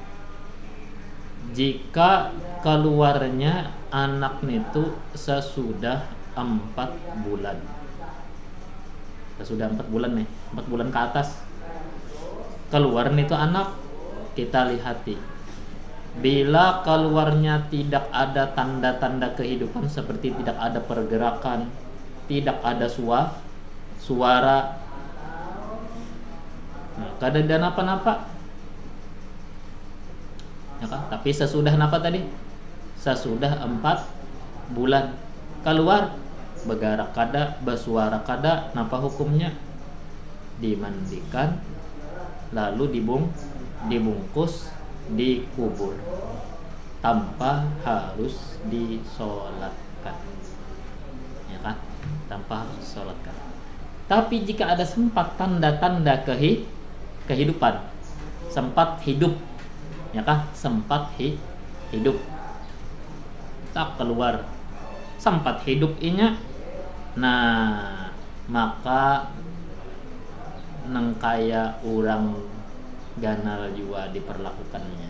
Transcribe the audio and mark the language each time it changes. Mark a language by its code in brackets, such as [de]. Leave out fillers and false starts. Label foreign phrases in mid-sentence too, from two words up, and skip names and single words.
[id] Jika keluarnya anak itu sesudah 4 bulan, sesudah 4 bulan nih, 4 bulan ke atas keluar itu anak, kita lihati. Bila keluarnya tidak ada tanda-tanda kehidupan, seperti tidak ada pergerakan, tidak ada suara, [bjn] kada ada napa-napa, ya kan? Tapi sesudah napa tadi? Sesudah 4 bulan keluar, bergerak kada, bersuara kada, napa hukumnya? [id] Dimandikan, lalu dibungkus, dikubur, tanpa harus disolatkan, ya kan? Tanpa harus disolatkan. Tapi jika ada sempat tanda-tanda kehidupan, sempat hidup, ya kan? [bjn] Sempat hidup, tak keluar, sempat hidup inya, nah maka nengkaya orang ganal juga diperlakukannya.